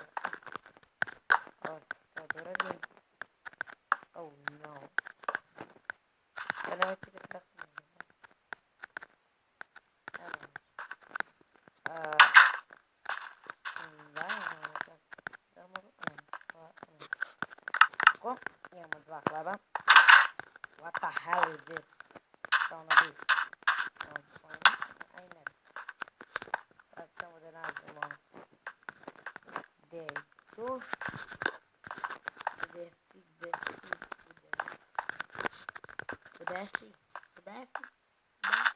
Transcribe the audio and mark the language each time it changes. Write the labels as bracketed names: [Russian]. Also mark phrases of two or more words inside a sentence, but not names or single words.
[Serbian] Ovo to da uradim. [English] Oh no. [Serbian] Da nemojte ga strasno. Evo. Da, imamo nekak. Da mogu. Tako. Imamo dva hleba. [English] What the hell is this? [Serbian] Šta ono bi? Aj ne. Sad samo da nađemo. Gdje je tu? Gdje si? Da.